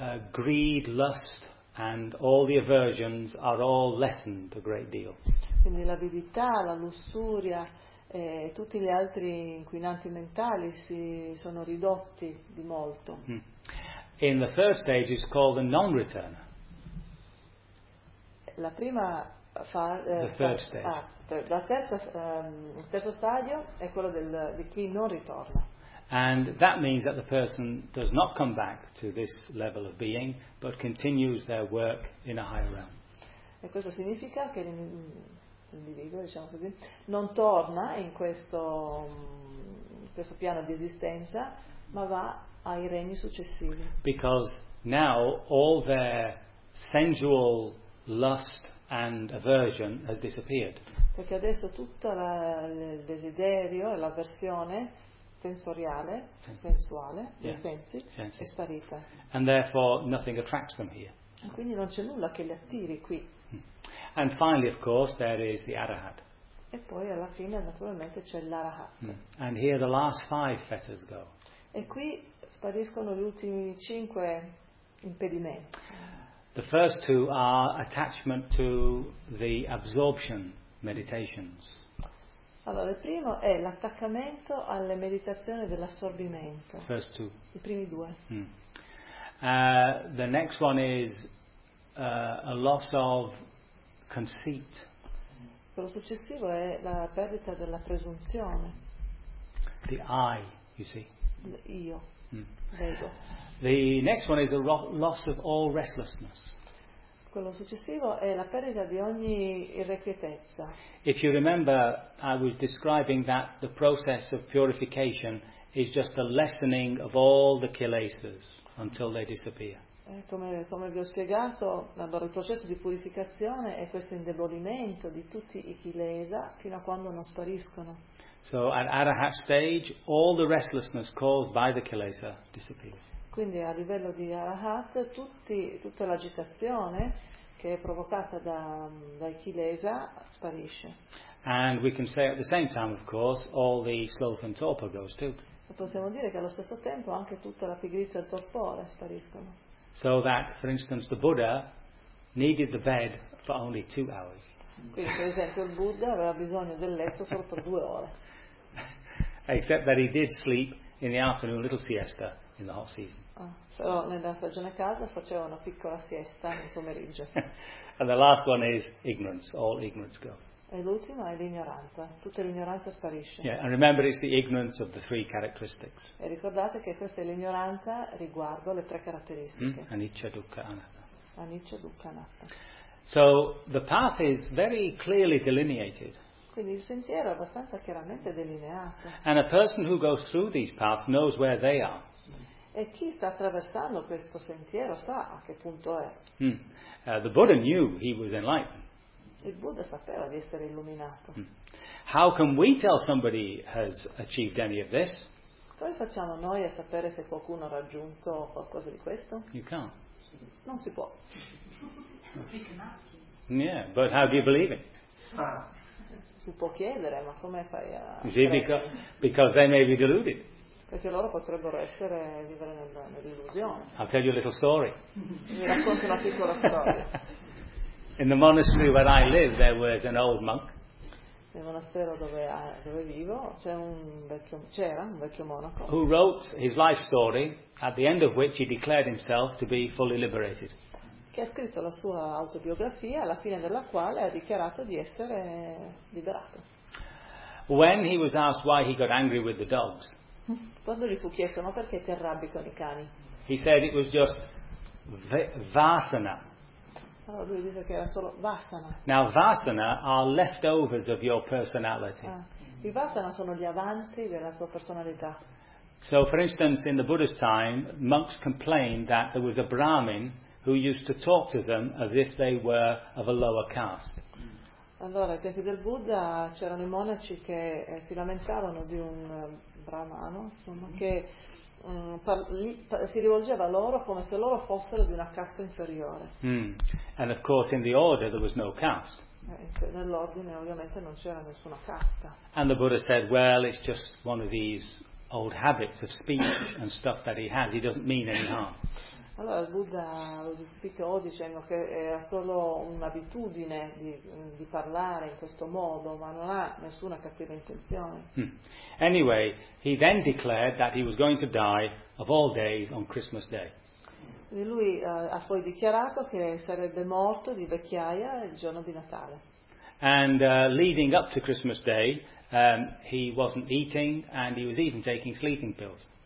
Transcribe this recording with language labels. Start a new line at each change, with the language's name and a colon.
English: Greed, lust and all the aversions are all lessened a great deal.
Italian: Quindi l'avidità, la lussuria e tutti gli altri inquinanti mentali si sono ridotti di molto.
English: In the third stage is called the non-returner.
Italian: La prima fase.
English: The third stage.
Italian: Il terzo stadio è quello di chi non ritorna.
English: And that means that the person does not come back to this level of being, but continues their work in a higher realm.
Italian: E questo significa che l'individuo, diciamo così, non torna in questo piano di esistenza, ma va ai regni successivi.
English: Because now all their sensual lust and aversion has disappeared.
Italian: Perché adesso tutto il desiderio e l'avversione sensoriale, sensuale, yeah. sensi. È sparita.
English: And therefore nothing attracts them here.
Italian: E quindi non c'è nulla che li attiri qui.
English: And finally, of course, there is the Arahat.
Italian: E poi alla fine, naturalmente, c'è l'Arahat.
English: And here the last five fetters go.
Italian: E qui spariscono gli ultimi cinque impedimenti.
English: The first two are attachment to the absorption meditations.
Italian: Allora, il primo è l'attaccamento alle meditazioni dell'assorbimento.
English: First two.
Italian: I primi due.
English: The next one is a loss of conceit.
Italian: Quello successivo è la perdita della presunzione.
English: The I, you see.
Italian: Io. Vedo.
English: The next one is a loss of all restlessness.
Italian: Quello successivo è la perdita di ogni irrequietezza.
English: If you remember, I was describing that the process of purification is just a lessening of all the kilesas until they disappear.
Italian: Come vi ho spiegato, allora il processo di purificazione è questo indebolimento di tutti i kilesa fino a quando non spariscono.
English: So at arahat stage all the restlessness caused by the kilesa disappears.
Italian: Quindi a livello di arahat tutta l'agitazione che è provocata dai kilesa sparisce.
English: And we can say at the same time, of course, all the sloth and torpor goes too.
Italian: E possiamo dire che allo stesso tempo anche tutta la pigrizia e il torpore spariscono.
English: So that, for instance, the Buddha needed the bed for only 2 hours.
Italian: Quindi, per esempio, il Buddha aveva bisogno del letto solo per 2 ore.
English: Except that he did sleep in the afternoon, a little siesta in the hot season.
Italian: Ah, però nella stagione calda faceva una piccola siesta nel pomeriggio.
English: And the last one is ignorance. All ignorance goes.
Italian: E l'ultimo è l'ignoranza. Tutta l'ignoranza sparisce.
English: Yeah, and remember it's the ignorance of the three characteristics.
Italian: E ricordate che questa è l'ignoranza riguardo le tre caratteristiche.
Pali: Anicca, dukkha, anatta. Anicca, dukkha, anatta.
English: So the path is very clearly delineated.
Italian: Quindi il sentiero è abbastanza chiaramente delineato.
English: And a person who goes through these paths knows where they are.
Italian: E chi sta attraversando questo sentiero sa a che punto è.
English: The Buddha knew he was enlightened.
Italian: Il Buddha sapeva di essere illuminato.
English: How can we tell somebody has achieved any of this?
Italian: Come facciamo noi a sapere se qualcuno ha raggiunto qualcosa di questo?
English: You can't.
Italian: Non si può.
English: Yeah, but how do you believe it?
Italian: Si può chiedere, ma come fai a credere?
English: Because they may be deluded.
Italian: Perché loro potrebbero essere vivere nell'illusione.
English: I'll tell you a little story.
Italian: Mi racconto una piccola storia.
English: In the monastery where I live, there was an old monk.
Italian: Nel monastero dove vivo c'era un vecchio monaco.
English: Who wrote his life story, at the end of which he declared himself to be fully liberated.
Italian: Che ha scritto la sua autobiografia, alla fine della quale ha dichiarato di essere liberato.
English: When he was asked why he got angry with the dogs.
Italian: Quando gli fu chiesto ma perché ti arrabbi con i cani.
English: He said it was just vasana.
Italian: Allora lui dice che era solo vasana.
English: Now vasana are leftovers of your personality.
Italian: I vasana sono gli avanzi della tua personalità.
English: So for instance in the Buddha's time monks complained that there was a Brahmin who used to talk to them as if they were of a lower caste.
Italian: Allora ai tempi del Buddha c'erano i monaci che si lamentavano di un brahmano, insomma, che si rivolgeva a loro come se loro fossero di una casta inferiore.
English: And of course in the order there was no caste.
Italian: Nell'ordine ovviamente non c'era nessuna casta.
English: And the Buddha said, well, it's just one of these old habits of speech and stuff that he has. He doesn't mean any harm.
Italian: Allora il Buddha lo disse dicendo che era solo un'abitudine di parlare in questo modo, ma non ha nessuna cattiva intenzione.
English: Anyway, he then declared that he was going to die of all days on Christmas Day.
Italian: E lui ha poi dichiarato che sarebbe morto di vecchiaia il giorno di Natale.
English: And leading up to Christmas Day, he wasn't eating and he was even taking sleeping pills.